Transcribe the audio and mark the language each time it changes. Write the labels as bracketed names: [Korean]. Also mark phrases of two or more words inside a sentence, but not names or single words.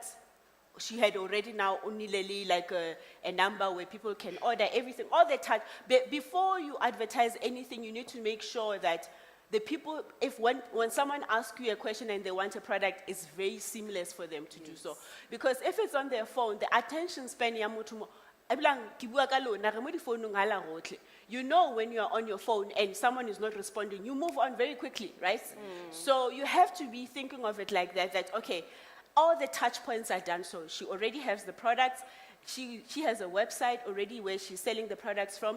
[English] She had already now only like a number where people can order everything, all the time. But before you advertise anything, you need to make sure that the people, when someone asks you a question and they want a product, it's very seamless for them to do so. Because if it's on their phone, the attention span [Tswana] ya motho mo, [English] you know when you're on your phone and someone is not responding, you move on very quickly, right? So you have to be thinking of it like that, okay, all the touch points are done. So she already has the products. She has a website already where she's selling the products from.